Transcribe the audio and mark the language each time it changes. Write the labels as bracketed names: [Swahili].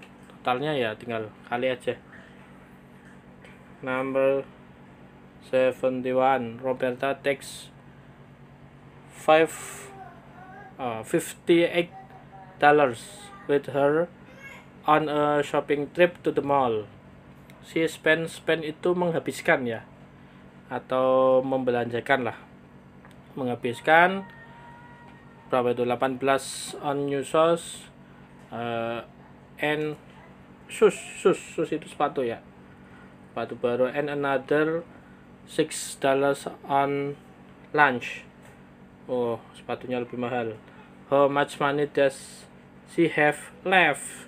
[Indonesian] Totalnya ya tinggal kali aja. [English] Number 71, Roberta takes $58 with her on a shopping trip to the mall. [Indonesian] Si spend itu menghabiskan ya, atau membelanjakan lah. Menghabiskan berapa itu? [English] 18 on new shoes and shoes [Indonesian] itu sepatu ya, sepatu baru, [English] and another $6 on lunch. [Indonesian] Oh, sepatunya lebih mahal. [English] How much money does she have left?